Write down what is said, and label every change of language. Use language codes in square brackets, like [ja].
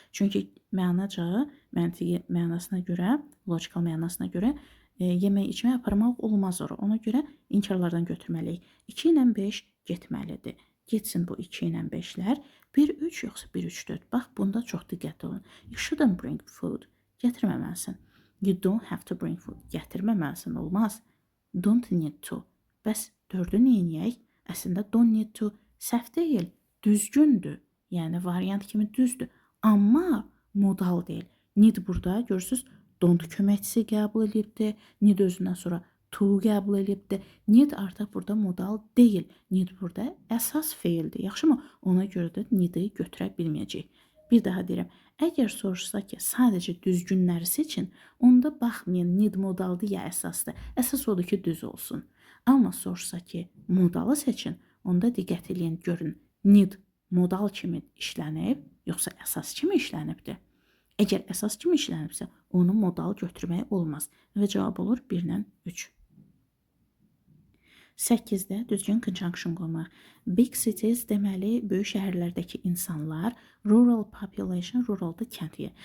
[az] Çünki mənaca, məntiqi mənasına görə, logical mənasına görə yemək, içmək aparmaq olmaz ora. Ona görə inkarlardan götürməliyik. 2 ilə 5 getməlidir. Getsin bu 2 ilə 5-lər. 1-3 yoxsa 1-3-4. Bax, bunda çox diqqətli olun. [en] You shouldn't bring food. [az] Gətirməməlisən. [en] You don't have to bring food. [az] Gətirməməlisən, olmaz. [en] Don't need to. [az] Bəs 4-ü neyiniyək? Əslində [en] don't need to [az] səhv deyil, düzgündür. Yəni variant kimi düzdür. Amma modal deyil. Need burada görürsüz, don't köməkçisi qəbul edibdir. Need özündən sonra to qəbul edibdir. Need artıq burada modal deyil. Need burada əsas feildir. Yaxşımı? Ona görə də need-i götürə bilməyəcək. Bir daha deyirəm. Əgər soruşsa ki, sadəcə düzgünləri seçin, onda baxmayın need modaldır ya əsasdır. Əsas odur ki, düz olsun. Amma soruşsa ki, modalı seçin, onda diqqət edin, görün. Need modal kimi işlənib, yoxsa əsas kimi işlənibdir. Əgər əsas kimi işlənibsə, onu modal götürmək olmaz. Və cavab olur 1-lə 3. 8-də düzgün conjunction qoymaq. Big cities deməli böyük şəhərlərdəki insanlar, rural population, ruralda kəndli.